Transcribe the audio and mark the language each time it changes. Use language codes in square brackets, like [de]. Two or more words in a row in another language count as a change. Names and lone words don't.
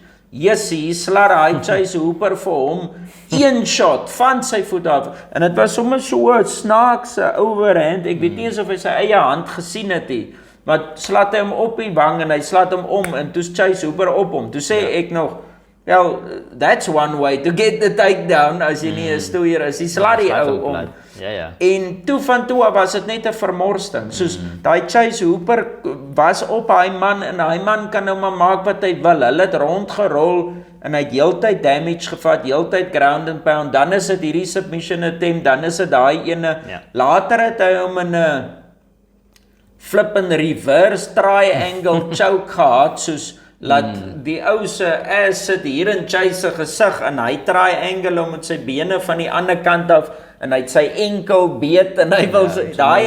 [af] Jessie, slaat hy Chase Hooper vir hom, 1 shot van sy voet af, en het was sommer so 'n snaakse overhand, ek weet nie eens of hy sy eie hand gesien het nie, maar slaat hy hom op die wang en hy slaat hom om, en toe's Chase Hooper op hom, toe sê ek nog, [en] well, that's one way to get the takedown, [af] as jy nie 'n stoeier is, die slaat die ou om. En toe van toe was dit net 'n vermorsting, soos daai Chase Hooper was op hy man, en hy man kan nou maar maak wat hy wil, hulle het rondgerol, en hy het heeltyd damage gevat, heeltyd [en] ground and pound, [af] dan is dit hierdie submission attempt, dan is dit daai ene, later het hy hom in 'n [en] flippin' reverse triangle choke [af] gehad, soos, laat die ou se ass sit hier in Chase se gesig, en hy triangle hom met sy bene van die ander kant af, en hy het sy enkel beet, en hy wil daai